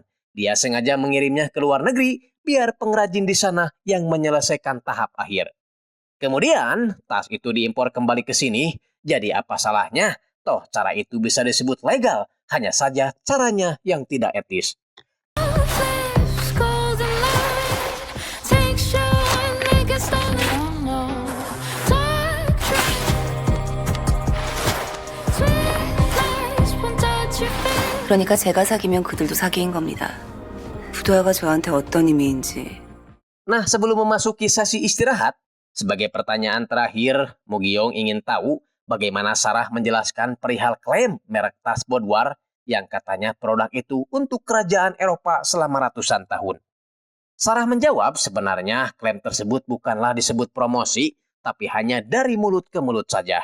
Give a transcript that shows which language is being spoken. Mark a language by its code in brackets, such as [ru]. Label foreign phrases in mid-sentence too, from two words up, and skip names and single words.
[id] Dia sengaja mengirimnya ke luar negeri biar pengrajin di sana yang menyelesaikan tahap akhir. Kemudian tas itu diimpor kembali ke sini, jadi apa salahnya? Toh cara itu bisa disebut legal, hanya saja caranya yang tidak etis. [ko] 그러니까 제가 사기면 그들도 사기인 겁니다. 부도화가 저한테 어떤 의미인지. [id] Nah, sebelum memasuki sesi istirahat, sebagai pertanyaan terakhir, Mu-gyeong ingin tahu bagaimana Sarah menjelaskan perihal klaim merek tas Bodwar yang katanya produk itu untuk kerajaan Eropa selama ratusan tahun. Sarah menjawab sebenarnya klaim tersebut bukanlah disebut promosi, tapi hanya dari mulut ke mulut saja.